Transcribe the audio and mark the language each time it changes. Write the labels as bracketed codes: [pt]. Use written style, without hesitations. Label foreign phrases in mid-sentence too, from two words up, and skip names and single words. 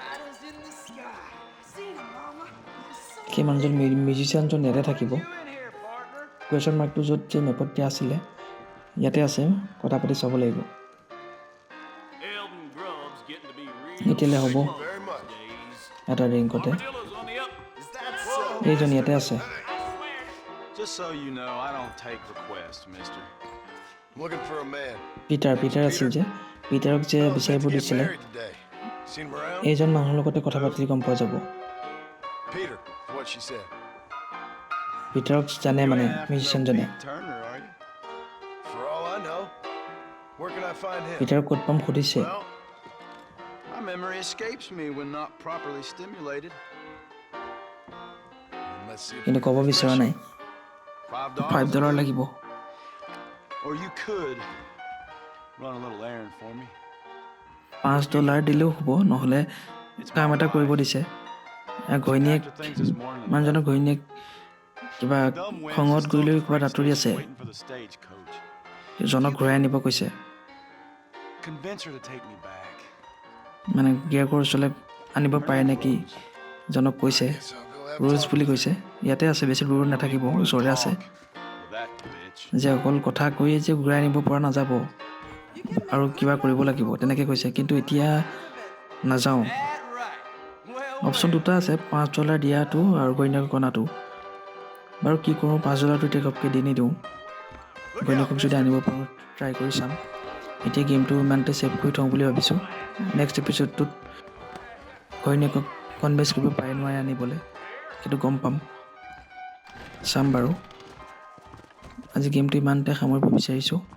[as] সেই মানুহজন মিউজিচিয়ানজন ইয়াতে থাকিব [en] question mark [as] য'ত যে মেপত দিয়া আছিলে ইয়াতে আছে কথা পাতি চাব লাগিব এতিয়ালৈ হ'ব এটা ড্ৰিংকতে এইজন ইয়াতে আছে [en] Just so you know, I don't take requests, mister. Looking for a man. [as] পিটাৰ আছিল যে পিটাৰক যে বিচাৰিব দিছিলে [en] Married today. Seen him around? [as] এইজন মানুহৰ লগতে কথা পাতি গম পোৱা যাব [en] Peter, is what she said. [as] পিটাৰক জানে মানে মিউজিচিয়ানজনে [en] Turner, are you? For all I know. Where can I find him? [as] পিটাৰক ক'ত পাম সুধিছে [en] Well, My memory escapes me when not properly stimulated. let's see if [as] কিন্তু ক'ব বিচৰা নাই $5 লাগিব [en] Or you could run a little errand for me. [as] $5 দিলেও হ'ব নহ'লে কাম এটা কৰিব দিছে ঘৈণীয়েক মানুহজনৰ ঘৈণীয়েক কিবা খঙত গৈ লৈ কিবা আঁতৰি আছে [en] Waiting for the stagecoach. [as] জনক ঘূৰাই আনিব কৈছে [en] Convince her to take me back. [as] মানে গিয়েকৰ ওচৰলৈ আনিব পাৰে নেকি জনক কৈছে ৰোজ বুলি কৈছে ইয়াতে আছে বেছি দূৰত নাথাকিব ওচৰতে আছে [en] With that bitch. [as] যে অকল কথা কৈয়ে যে ঘূৰাই আনিব পৰা নাযাব আৰু কিবা কৰিব লাগিব তেনেকৈ কৈছে কিন্তু এতিয়া নাযাওঁ অপশ্যন দুটা আছে $5 দিয়াটো আৰু ঘৈণীয়েকক অনাটো বাৰু কি কৰোঁ $5টো এতিয়া ঘপকৈ দি নিদিওঁ ঘৈণীয়েকক যদি আনিব পাৰোঁ ট্ৰাই কৰি চাম এতিয়া গেমটো ইমানতে ছেভ কৰি থওঁ বুলি ভাবিছোঁ [en] next episode [as] ঘৈণীয়েকক কনভিন্স কৰিব পাৰে নোৱাৰে আনিবলৈ সেইটো গম পাম চাম বাৰু আজি গেমটো ইমানতে সামৰিব বিচাৰিছোঁ